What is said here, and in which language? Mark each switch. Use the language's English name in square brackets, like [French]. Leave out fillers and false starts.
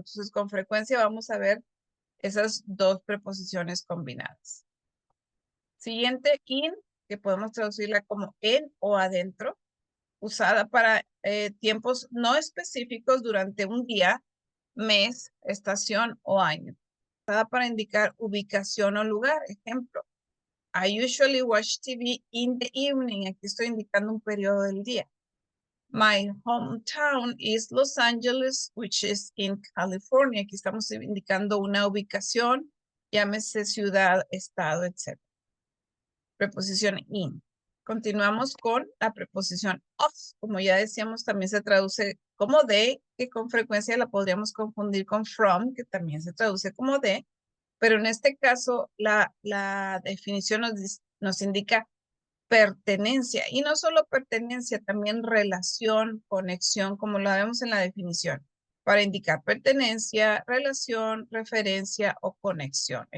[Spanish] Entonces, con frecuencia vamos a ver esas dos preposiciones combinadas. Siguiente, in, que podemos traducirla como en o adentro, usada para tiempos no específicos durante un día, mes, estación o año. Usada para indicar ubicación o lugar. [English] Ejemplo, I usually watch TV in the evening. [Spanish] Aquí estoy indicando un periodo del día. [English] My hometown is Los Angeles, which is in California. [Spanish] Aquí estamos indicando una ubicación, llámese ciudad, estado, etc. Preposición in. Continuamos con la preposición of. Como ya decíamos, también se traduce como de, que con frecuencia la podríamos confundir con from, que también se traduce como de, pero en este caso la definición nos indica pertenencia, y no solo pertenencia, también relación, conexión, como lo vemos en la definición, para indicar pertenencia, relación, referencia o conexión.